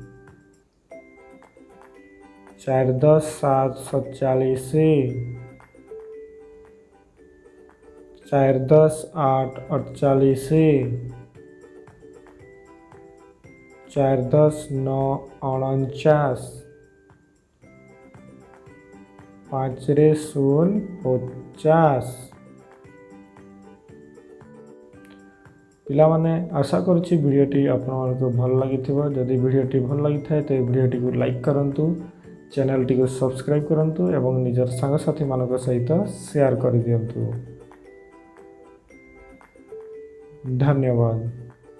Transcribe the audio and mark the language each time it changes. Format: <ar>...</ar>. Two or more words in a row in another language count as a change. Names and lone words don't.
<or>4 10 7 47 4 10 8 48 4 10 9 49 5ରେ 0 50 ପିଲାମାନେ ଆଶା କରୁଛି ଭିଡ଼ିଓଟି ଆପଣମାନଙ୍କୁ ଭଲ ଲାଗିଥିବ। ଯଦି ଭିଡ଼ିଓଟି ଭଲ ଲାଗିଥାଏ ତ ଭିଡ଼ିଓଟିକୁ ଲାଇକ୍ କରନ୍ତୁ। ଚ୍ୟାନେଲ କୁ ସବସ୍କ୍ରାଇବ କରନ୍ତୁ ଏବଂ ନିଜର ସାଙ୍ଗସାଥୀ ମାନଙ୍କ ସହିତ ସେୟାର କରି ଦିଅନ୍ତୁ। धन्यवाद।</or>